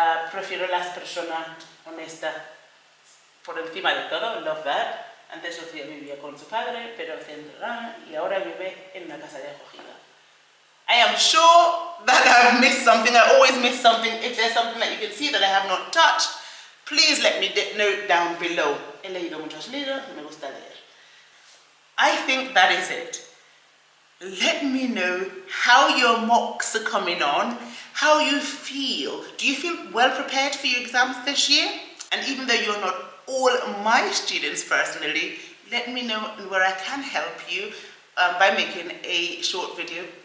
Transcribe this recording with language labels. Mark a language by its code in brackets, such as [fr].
[es] Prefiero las personas honestas por encima de todo. [en] Love that. [es] Antes Sofía vivía con su padre, pero se enterró y ahora vive en una casa de acogida. [en] I am sure that I've missed something. I always miss something. If there's something that you can see that I have not touched, please let me know down below. [es] He leído muchos libros, me gusta leer. [en] I think that is it. Let me know how your mocks are coming on, how you feel. Do you feel well prepared for your exams this year? And even though you're not all my students personally, let me know where I can help you by making a short video.